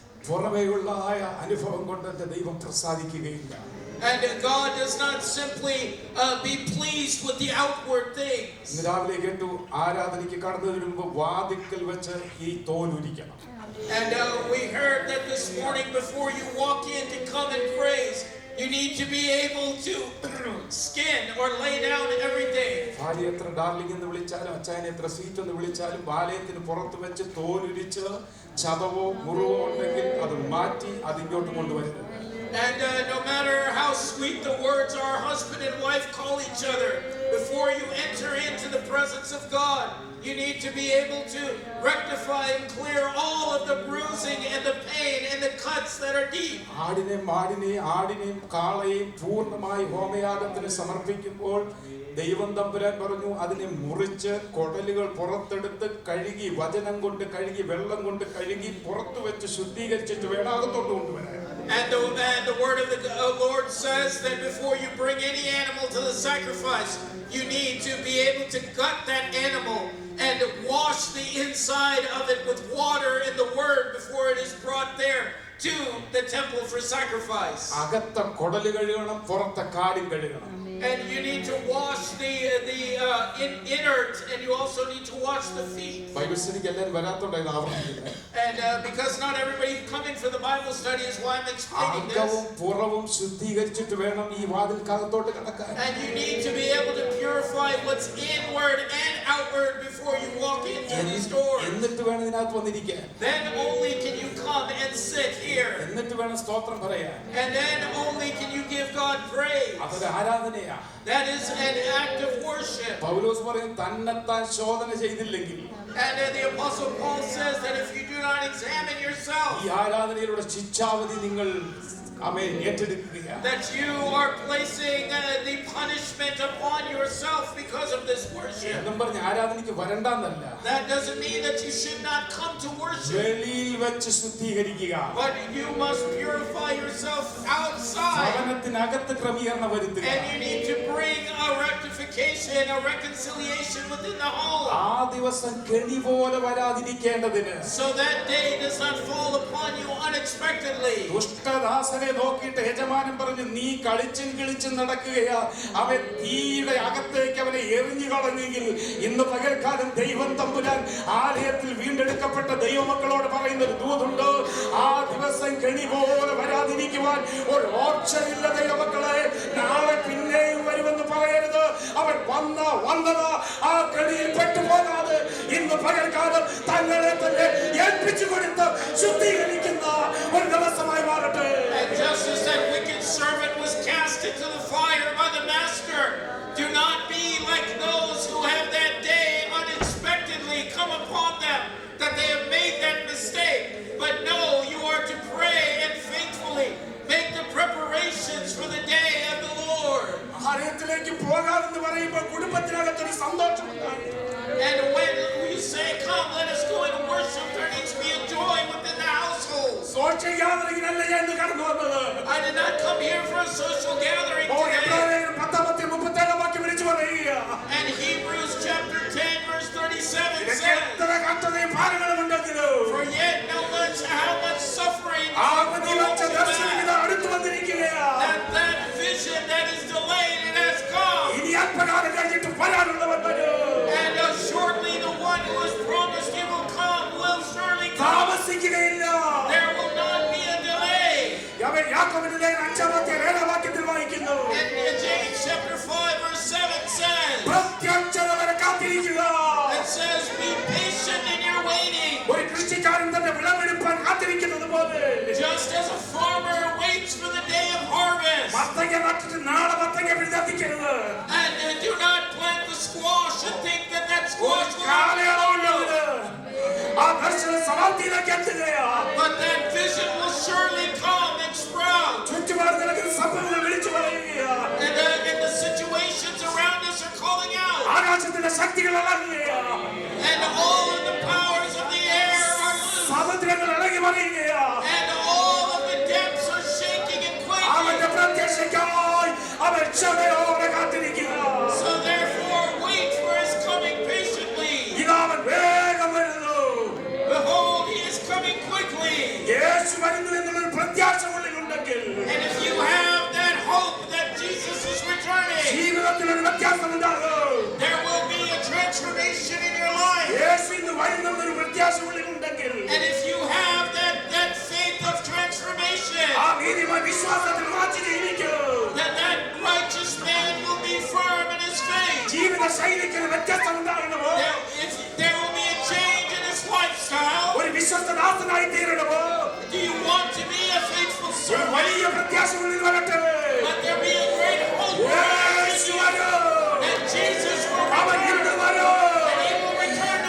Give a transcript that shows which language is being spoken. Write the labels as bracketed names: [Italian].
[Malayalam] പുറമേയുള്ള അനുഭവം കൊണ്ട് എന്റെ ദൈവം പ്രസാദിക്കുകയില്ല. [English] And God does not simply be pleased with the outward things. [Malayalam] ഇന്ന് രാവിലെ കേട്ടു, ആരാധനയ്ക്ക് കടന്നതിന് മുമ്പ് വാതിൽക്കൽ വെച്ച് ഈ തോൽ ഉരിക്കണം. [English] And we heard that this morning before you walk in to come and praise, you need to be able to skin or lay down everything. [Malayalam] ഭാര്യ എത്ര ഡാർലിംഗ് എന്ന് വിളിച്ചാലും, അച്ചായനെ എത്ര സ്വീറ്റ് എന്ന് വിളിച്ചാലും, ആലയത്തിന് പുറത്ത് വെച്ച് തോലുരിച്ച് ചതവോ മുറിവോ ഉണ്ടെങ്കിൽ അത് മാറ്റി അതിങ്ങോട്ട് കൊണ്ടുവരുന്നത്. [English] And no matter how sweet the words our husband and wife call each other, before you enter into the presence of God, you need to be able to rectify and clear all of the bruising and the pain and the cuts that are deep. [Malayalam] ആടിനെയും കാളയെയും പൂർണ്ണമായി ഹോമയാഗത്തിന് സമർപ്പിക്കുമ്പോൾ ദൈവം തമ്പുരാൻ പറഞ്ഞു, അതിനെ മുറിച്ച് കൊടലുകൾ പുറത്തെടുത്ത് കഴുകി, വചനം കൊണ്ട് കഴുകി, വെള്ളം കൊണ്ട് കഴുകി പുറത്തു വെച്ച് ശുദ്ധീകരിച്ചിട്ട് വേണം അകത്തോട്ട് കൊണ്ടുവരാൻ. [English] And the word of the Lord says that before you bring any animal to the sacrifice, you need to be able to gut that animal and wash the inside of it with water and the word before it is brought there to the temple for sacrifice. [Malayalam] അകത്ത കൊടല് കഴുകണം, പുറത്തെ കാലും കഴുകണം. [English] And you need to wash the innards, and you also need to wash the feet. [Malayalam] Bible സ്റ്റഡിക്ക് എല്ലാവരും വരാത്തോണ്ടാണ് ആവർത്തിക്കുന്നത്. [English] And because not everybody coming for the Bible study is why I'm explaining this. [Malayalam] അകവും പുറവും ശുദ്ധീകരിച്ചിട്ട് വേണം ഈ വാതിൽക്കകത്തോട്ട് കടക്കാൻ. [English] And you need to be able to purify what's inward and outward covered before you walk into these doors. [Malayalam] എന്നിട്ട് വേണം ഇതിനകത്ത് വന്നിരിക്കാൻ. [English] Then only can you come and sit here. [Malayalam] എന്നിട്ട് വേണം സ്തോത്രം പറയാൻ. [English] And then only can you give God praise. [Malayalam] അതൊരു ആരാധനയാണ്. [English] That is an act of worship. [Malayalam] പൗലോസ് പറയും തന്നെത്താൻ ശോധന ചെയ്തില്ലെങ്കിൽ. [English] And the Apostle Paul says that if you do not examine yourself, [Malayalam] ഈ ആരാധനയിലൂടെ ശിക്ഷാവധി നിങ്ങൾ ഏറ്റെടുക്കുകയാണ്. [English] that you are placing the punishment upon yourself because of this worship. [Malayalam] എന്നും പറഞ്ഞ് ആരാധനയ്ക്ക് വരണ്ടെന്നല്ല. [English] That doesn't mean that you should not come to worship. [Malayalam] വെളിയിൽ വെച്ച് ശുദ്ധീകരിക്കുക. [English] But you must purify yourself outside. [Malayalam] ഭവനത്തിനകത്ത് ക്രമീകരണം വരുത്തുക. [English] And you need to bring a rectification, a reconciliation within the home. [Malayalam] ആ ദിവസം കെണി പോലെ വരാതിരിക്കേണ്ടതിന്. [English] So that day does not fall upon you unexpectedly. [Malayalam] ദുഷ്ടദാസനെ നോക്കിയിട്ട് യജമാനൻ പറഞ്ഞു നീ കളിച്ചും കിളിച്ചും നടക്കുകയാ, അവൻ തീയുടെ അകത്തേക്ക് അവനെ എറിഞ്ഞു കളഞ്ഞെങ്കിൽ ഇന്ന് പകൽക്കാലം ദൈവം തമ്പുരാൻ ആലയത്തിൽ വീണ്ടെടുക്കപ്പെട്ട ദൈവമക്കളോട് പറയുന്ന ഒരു ദൂതുണ്ട്. ആ ദിവസം കെണി പോലെ വരാതിരിക്കുവാൻ ഒരു ഓപ്ഷനില്ല ദൈവമക്കളെ. നാളെ പിന്നെയും വരുമെന്ന് പറയരുത്. അവൻ വന്നത് ആ കെണിയിൽ പെട്ടുപോകാതെ ഇന്ന് പകൽക്കാലം തങ്ങളെ തന്നെ ഏൽപ്പിച്ചു കൊടുത്ത് ശുദ്ധീകരിക്കുന്ന ഒരു ദിവസമായി മാറട്ടെ. [English] And just as that wicked servant was cast into the fire by the master, do not be like those who have that day unexpectedly come upon them, that they have made that mistake. But no, you are to pray and faithfully make the preparations for the day of the Lord. [Malayalam] ആലയത്തിലേക്ക് പോകാമെന്ന് പറയുമ്പോൾ കുടുംബത്തിനകത്തൊരു സന്തോഷമുണ്ടായി. [English] And when you say, come, let us go and worship, there needs to be a joy within the household. Social ഗ്യാതറിംഗിനല്ല [Malayalam] ഞാൻ ഇന്ന് കടന്നു വന്നത്. [English] I did not come here for a social gathering today. [Malayalam] എബ്രായർ 10:37 വാക്യം വിളിച്ചു പറയുക. [English] And Hebrews chapter 10 verse 37 [Malayalam] ഇതൊക്കെ [English] says, [Malayalam] എത്ര കഷ്ടതയും ഭാരങ്ങളും ഉണ്ടെങ്കിലും [English] for yet no much how much suffering [Malayalam] ആവതി വെച്ച ദർശനം ഇത് അടുത്ത് വന്നിരിക്കുകയാ. [English] that vision that is delayed, it has come. [Malayalam] ഇനി അല്പകാലം കഴിഞ്ഞിട്ട് വരാനുള്ളവൻ വരും. [English] And shortly the one who has promised he will come will surely come. [Malayalam] താമസിക്കുകയില്ല. [English] There will not be a delay. [Malayalam] അവൻ യാക്കോബിന്റെ ലേഖനം 5-7 വാക്യത്തിൽ വായിക്കുന്നു. [English] And James chapter 5 verse 7 says, [Malayalam] പ്രത്യക്ഷത വരെ കാത്തിരിക്കുക. [English] it says, be patient in your waiting. [Malayalam] ഒരു കൃഷിക്കാരൻ തന്റെ വിളവെടുപ്പാൻ കാത്തിരിക്കുന്നത് പോലെ [English] Just as a farmer waits for the day of harvest. [Malayalam] മത്തങ്ങ നട്ടിട്ട് നാളെ മത്തങ്ങ പിഴുതെത്തിക്കരുത്. [English] And do not plant the squash and think that that squash will [Malayalam] കാലയളവുള്ളവന് ആ ദർശനം സമാപ്തിയിലേക്ക് എത്തുകയാ. [English] but that vision will surely come and sprout. [Malayalam] ചുറ്റുപാട് നടക്കുന്ന സംഭവങ്ങൾ വിളിച്ചു പറയുകയാ. [English] And the situations around us are calling out. [Malayalam] ആകാശത്തിന്റെ ശക്തികൾ ഇളകുകയാ. [English] And all of the powers of the air are loose. [Malayalam] സമുദ്രങ്ങൾ ഇളകി മറിയുകയാ. [English] And all of the depths are shaking and quaking. [Malayalam] അവന്റെ പ്രത്യക്ഷയ്ക്കായി അവൻ ക്ഷമയോടെ കാത്തിരിക്കുക. [English] So therefore wait for his coming patiently. [Malayalam] ഇതാ അവൻ വേഗം വരുന്നു. [English] Behold, he is coming quickly. [Malayalam] യേശു വരുന്നു എന്നുള്ളൊരു പ്രത്യാശ ഉള്ളിലുണ്ടെങ്കിൽ [English] And if you have that hope that Jesus is returning, [Malayalam] ജീവിതത്തിലൊരു വ്യത്യാസം ഉണ്ടാകും. [English] there will be a transformation in your life. [Malayalam] യേശു ഇന്ന് വരുന്നൊരു പ്രത്യാശ ഉള്ളിലുണ്ടെങ്കിൽ [English] And if you have that faith of transformation, [Malayalam] ആ നീതിമാൻ വിശ്വാസത്തിൽ ഉറച്ചു ജീവിക്കും. [English] that righteous man will be firm in his faith. [Malayalam] ജീവിത ശൈലിക്ക് ഒരു വ്യത്യാസം ഉണ്ടാകണമോ? [English] There will be a change in his lifestyle. [Malayalam] ഒരു വിശ്വസ്തദാസനായി തീരണമോ? [English] Do you want to be a faithful [Malayalam] ഒരു [English] servant? [Malayalam] വലിയ പ്രത്യാശ ഉള്ളിൽ വരട്ടെ. [English] Let there be a great hope. [Malayalam] യേശു വരും. [English] And Jesus will [Malayalam] അവൻ [English] return. [Malayalam] ഇന്ന് വരും. [English] And he will return